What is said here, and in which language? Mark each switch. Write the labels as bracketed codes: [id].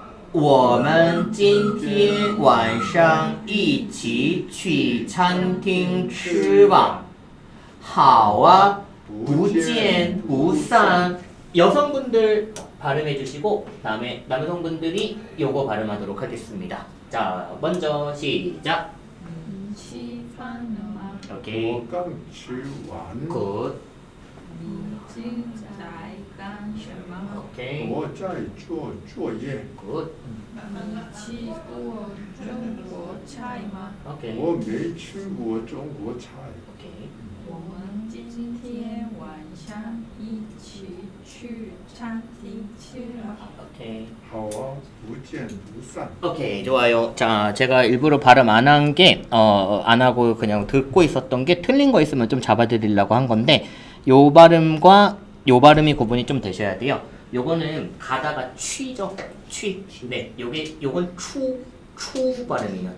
[zh] 我们今天晚上一起去餐厅吃吧. 好啊, 不见不散. [ko] 여성분들 발음해 주시고 다음에 남성분들이 요거 발음하도록 하겠습니다. 자, 먼저 시작. [zh] 你吃饭了吗？ [ko] 오케이. [zh] 我刚吃完， [ko] 굿. [zh] 你正在干什么？ [ko] 오케이. [zh] 我在做作业， [ko] 굿. [zh] 你吃过中国菜吗？ [ko] 오케이. [zh] 我没吃过中国菜。 [ko] 오케이. [zh] 我们今天晚上一起去餐厅吃吗？ [ko] 오케이. [zh] 好啊，不见不散。 [ko] 오케이, 좋아요. 자, 제가 일부러 발음 안 한 게, 안 하고 그냥 듣고 있었던 게 틀린 거 있으면 좀 잡아드리려고 한 건데, 요 발음과 요 발음이 구분이 좀 되셔야 돼요. 요거는 가다가 취죠. 취. 네, 요건 추 발음이에요.